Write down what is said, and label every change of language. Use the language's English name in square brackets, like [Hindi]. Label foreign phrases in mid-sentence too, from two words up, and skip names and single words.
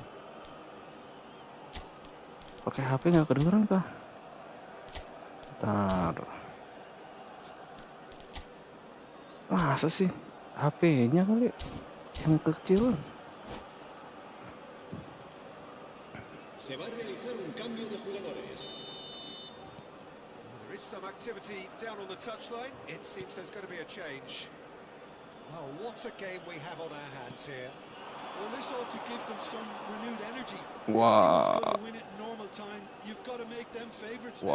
[Indonesian] Pakai HP nggak kedengeran kah? Bentar. Masa sih? HP-nya kali yang kecil. [Spanish] Se va a realizar un cambio de jugadores. [English] Well, there is some activity down on the touchline. It seems there's going to be a change. Well, what a game we have on our hands here. Well, this ought to give them some renewed energy. Wow. If anyone's going to win it in normal time, you've got to make them favourites now.